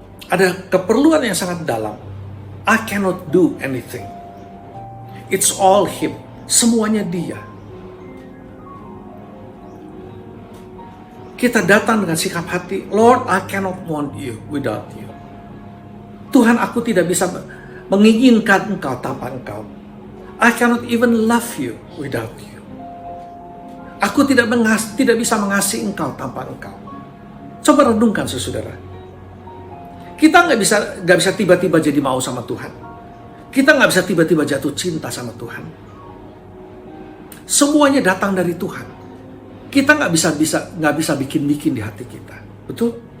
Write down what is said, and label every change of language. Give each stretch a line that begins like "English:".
English: Ada keperluan yang sangat dalam. I cannot do anything. It's all Him. Semuanya Dia. Kita datang dengan sikap hati, Lord, I cannot want you without you.
Indonesian: Tuhan, aku tidak bisa menginginkan Engkau tanpa Engkau.
English: I cannot even love you without you.
Indonesian: Aku tidak bisa mengasihi Engkau tanpa Engkau. Coba renungkan, saudara. Kita nggak bisa tiba-tiba jadi mau sama Tuhan. Kita nggak bisa tiba-tiba jatuh cinta sama Tuhan. Semuanya datang dari Tuhan. Kita nggak bisa bikin-bikin di hati kita. Betul?